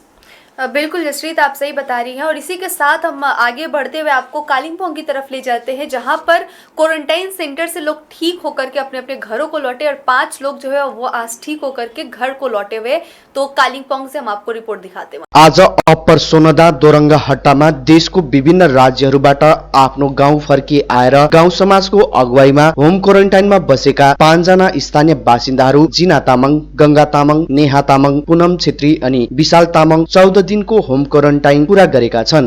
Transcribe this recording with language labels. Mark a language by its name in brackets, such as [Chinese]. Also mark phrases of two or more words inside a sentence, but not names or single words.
[Hindi] बिल्कुल जसप्रीत, आप सही बता रही हैं। और इसी के साथ हम आगे बढ़ते हुए आपको कालिम्पोंग की तरफ ले जाते हैं, जहां पर [English] quarantine center [Hindi] से लोग ठीक होकर के अपने अपने घरों को लौटे और 5 लोग जो है वो आज ठीक होकर के घर को लौटे हुए। तो कालिम्पोंग से हम आपको रिपोर्ट दिखाते हैं। [Nepali] आज अप्पर सोनदा दोरंगा हट्टामा देशको विभिन्न राज्यहरूबाट आफ्नो गाउँ फर्की आएर गाउँ समाजको अगुवाईमा होम क्वारेन्टाइनमा बसेका 5 जना स्थानीय बासिन्दाहरू जिना तामाङ, गंगा तामाङ, नेहा तामाङ, पुनम छेत्री अनि विशाल तामाङ 14 दिनको [English] home quarantine [Nepali] पूरा गरेका छन्।